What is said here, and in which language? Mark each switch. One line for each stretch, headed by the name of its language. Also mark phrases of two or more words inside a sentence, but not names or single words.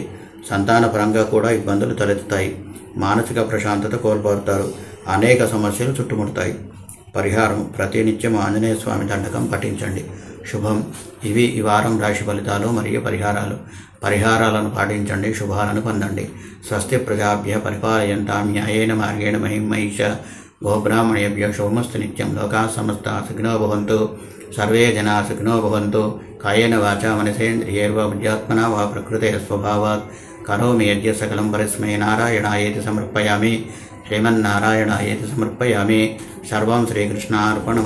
Telugu: సంతాన పరంగా కూడా ఇబ్బందులు తలెత్తుతాయి. మానసిక ప్రశాంతత కోల్పోతారు. అనేక సమస్యలు చుట్టుముడతాయి. పరిహారం ప్రతి నిత్యం ఆంజనేయ స్వామి దండకం పఠించండి. శుభం. ఇవి ఈ వారం రాశి ఫలితాలు మరియు పరిహారాలను పాటించండి. శుభాలను పొందండి.
Sanskrit: స్వస్తి ప్రజాభ్య పరిపాలయంతాం న్యాయేన మార్గేణ మహిమహీష గోబ్రాహ్మణేభ్యో శుభమస్తు నిత్యం. లోకా సమస్తా సుఖినో భవంతు. సర్వే జనా సుఖినో భవంతు. కాయేన వాచా మనసేంద్రియైర్వా బుద్ధ్యాత్మనా వా ప్రకృతే స్వభావాత్ కరోమి యజ్ఞ సకలం పరస్మై నారాయణాయేతి సమర్పయామి. శ్రీమన్నారాయణాయేతి సమర్పయామి. సర్వం శ్రీకృష్ణార్పణమస్తు.